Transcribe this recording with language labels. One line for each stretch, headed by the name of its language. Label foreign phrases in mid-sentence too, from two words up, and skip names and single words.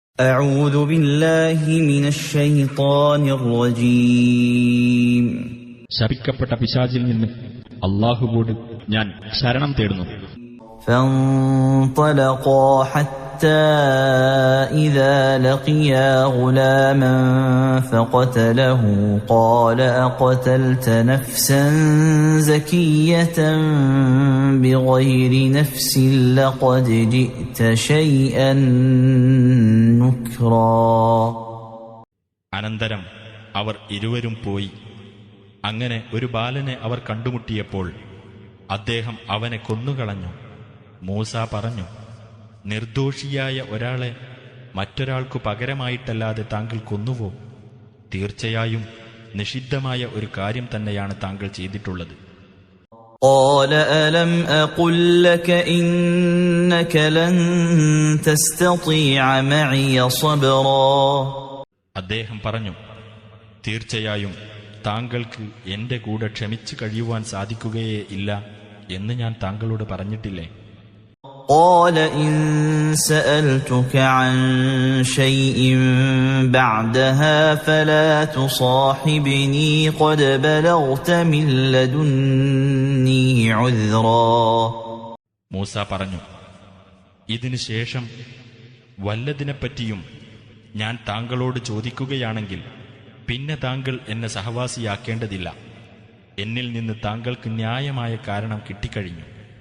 Arabic: أعوذ بالله من الشيطان الرجيم
Malayalam: ശപിക്കപ്പെട്ട പിശാചിൽ നിന്ന് അല്ലാഹുവോട് ഞാൻ ശരണം തേടുന്നു.
Arabic: فانطلقا حتى إذا لقيا غلاما فقتله قال أقتلت نفسا زكية بغير نفس لقد جئت شيئا نكرا.
Malayalam: അനന്തരം അവർ ഇരുവരും പോയി. അങ്ങനെ ഒരു ബാലനെ അവർ കണ്ടുമുട്ടിയപ്പോൾ അദ്ദേഹം അവനെ കൊന്നുകളഞ്ഞു. മൂസ പറഞ്ഞു, നിർദോഷിയായ ഒരാളെ മറ്റൊരാൾക്കു പകരമായിട്ടല്ലാതെ താങ്കൾ കൊന്നുവോ? തീർച്ചയായും നിഷിദ്ധമായ ഒരു കാര്യം തന്നെയാണ് താങ്കൾ ചെയ്തിട്ടുള്ളത്.
Arabic: قال ألم أقل لك إنك لن تستطيع معي صبرا.
Malayalam: അദ്ദേഹം പറഞ്ഞു, തീർച്ചയായും താങ്കൾക്ക് എന്റെ കൂടെ ക്ഷമിച്ചു കഴിയുവാൻ സാധിക്കുകയേ ഇല്ല എന്ന് ഞാൻ താങ്കളോട് പറഞ്ഞിട്ടില്ലേ?
Arabic: قال إن سألتك عن شيء بعدها فلا تصاحبني قد بلغت من لدني عذرا.
Malayalam: മൂസ പറഞ്ഞു, ഇതിനു ശേഷം വല്ലതിനെപ്പറ്റിയും ഞാൻ താങ്കളോട് ചോദിക്കുകയാണെങ്കിൽ പിന്നെ താങ്കൾ എന്നെ സഹവാസിയാക്കേണ്ടതില്ല. എന്നിൽ നിന്ന് താങ്കൾക്ക് ന്യായമായ കാരണം കിട്ടിക്കഴിഞ്ഞു.